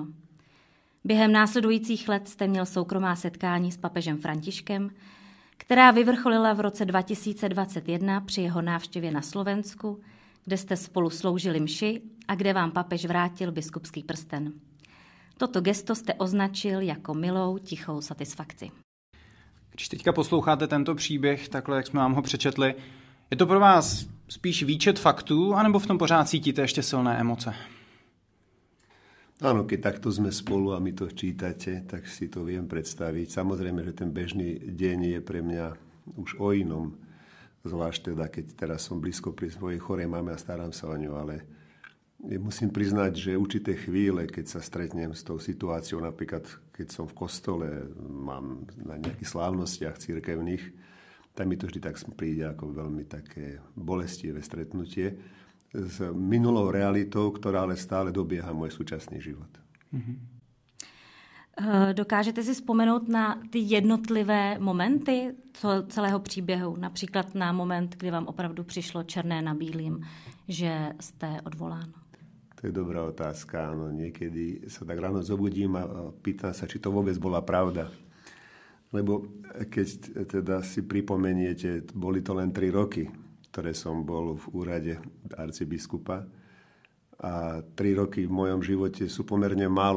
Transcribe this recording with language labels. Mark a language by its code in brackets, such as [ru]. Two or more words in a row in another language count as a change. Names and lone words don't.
[cs] Během následujících let jste měl soukromá setkání s papežem Františkem, která vyvrcholila v roce 2021 při jeho návštěvě na Slovensku, kde jste spolu sloužili mši a kde vám papež vrátil biskupský prsten. Toto gesto jste označil jako milou, tichou satisfakci. Když teďka posloucháte tento příběh, takhle jak jsme vám ho přečetli, je to pro vás spíš výčet faktů, anebo v tom pořád cítíte ještě silné emoce? [sk] Áno, keď takto sme spolu a my to čítate, tak si to viem predstaviť. Samozrejme, že ten bežný deň je pre mňa už o inom. Zvlášť teda, keď teraz som blízko pri svojej chorej mame a starám sa o ňu, ale musím priznať, že určité chvíle, keď sa stretnem s tou situáciou, napríklad keď som v kostole, mám na nejakých slávnostiach cirkevných, tak mi to vždy tak príde ako veľmi také bolestivé stretnutie s minulou realitou, ktorá ale stále dobieha môj súčasný život. [cs] Dokážete si vzpomenout na ty jednotlivé momenty celého příběhu? Například na moment, kdy vám opravdu přišlo černé na bílým, že jste odvolán? [sk] To je dobrá otázka. Áno, niekedy sa tak ráno zobudím a pýtam sa, či to vôbec bola pravda. Lebo keď teda si pripomeniete, boli to len 3 roky, ktoré som bol v úrade arcibiskupa. A 3 roky v mojom živote sú pomerne málo.